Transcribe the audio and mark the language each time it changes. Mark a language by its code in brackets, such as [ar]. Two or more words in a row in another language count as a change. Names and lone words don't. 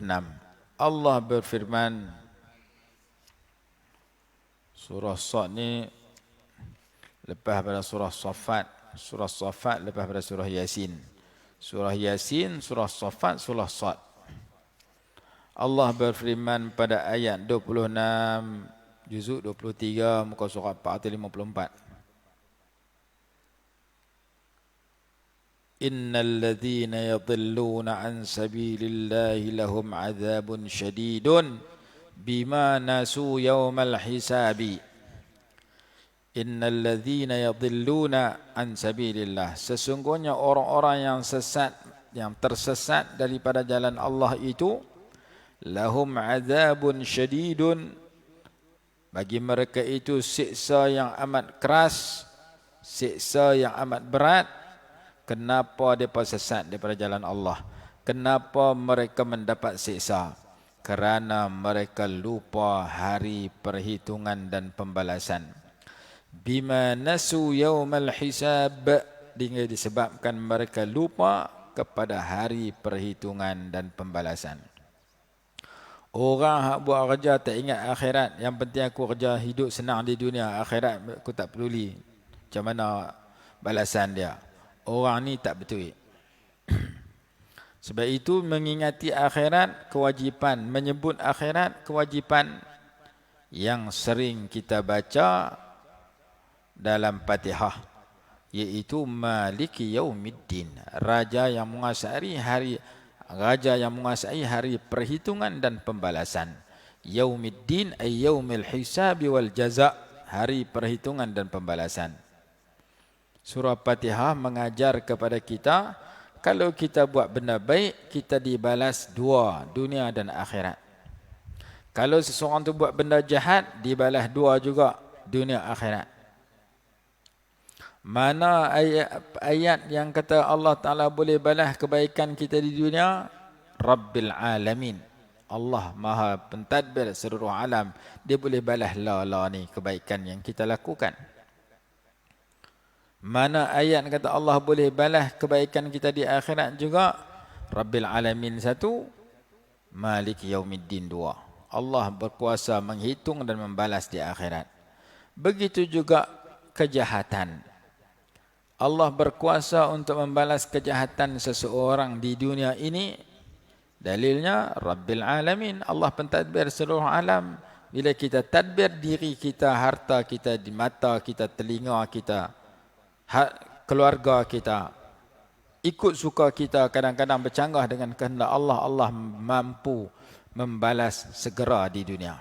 [ms] Allah berfirman, surah Sad ni lepas pada surah Saffat. Surah Saffat lepas pada surah Yasin. Surah Yasin, surah Saffat, surah Sad. Allah berfirman pada ayat 26, juzuk 23, muka surat 454. [ar] إِنَّ الَّذِينَ يَضِلُّونَ عَنْ سَبِيلِ اللَّهِ لَهُمْ عَذَابٌ شَدِيدٌ بِمَا نَسُوا يَوْمَ الْحِسَابِ. إِنَّ الَّذِينَ يَضِلُّونَ عَنْ سَبِيلِ اللَّهِ, [ms] sesungguhnya orang-orang yang sesat, yang tersesat daripada jalan Allah itu, [ar] لَهُمْ عَذَابٌ شَدِيدٌ, [ms] bagi mereka itu siksa yang amat keras, siksa yang amat berat. Kenapa mereka sesat daripada jalan Allah? Kenapa mereka mendapat siksa? Kerana mereka lupa hari perhitungan dan pembalasan. [ar] بِمَا نَسُوا يَوْمَ الْحِسَابِ, [ms] dengan disebabkan mereka lupa kepada hari perhitungan dan pembalasan. Orang hak buat kerja tak ingat akhirat, yang penting aku kerja hidup senang di dunia, akhirat aku tak peduli macam mana balasan dia. Orang ni tak betul. Sebab itu mengingati akhirat kewajipan, menyebut akhirat kewajipan yang sering kita baca dalam Fatihah, iaitu [ar] مَالِكِ يَوْمِ الدِّينِ, [ms] Raja yang menguasai hari perhitungan dan pembalasan. [ar] يَوْمِ الدِّينِ أَيْ يَوْمِ الْحِسَابِ وَالْجَزَاءِ, [ms] hari perhitungan dan pembalasan. Surah Fatihah mengajar kepada kita, kalau kita buat benda baik, kita dibalas dua, dunia dan akhirat. Kalau seseorang tu buat benda jahat, dibalas dua juga, dunia akhirat. Mana ayat yang kata Allah Ta'ala boleh balas kebaikan kita di dunia? [ar] رَبِّ الْعَالَمِينَ. [ms] Allah Maha Pentadbir seluruh alam. Dia boleh balas ni kebaikan yang kita lakukan. Mana ayat kata Allah boleh balas kebaikan kita di akhirat juga? [ar] رَبِّ الْعَالَمِينَ 1، مَالِكِ يَوْمِ الدِّينِ 2. [ms] Allah berkuasa menghitung dan membalas di akhirat. Begitu juga kejahatan. Allah berkuasa untuk membalas kejahatan seseorang di dunia ini. Dalilnya [ar] رَبِّ الْعَالَمِينَ, [ms] Allah pentadbir seluruh alam. Bila kita tadbir diri kita, harta kita, di mata kita, telinga kita, keluarga kita, ikut suka kita, kadang-kadang bercanggah dengan kehendak Allah, Allah mampu membalas segera di dunia.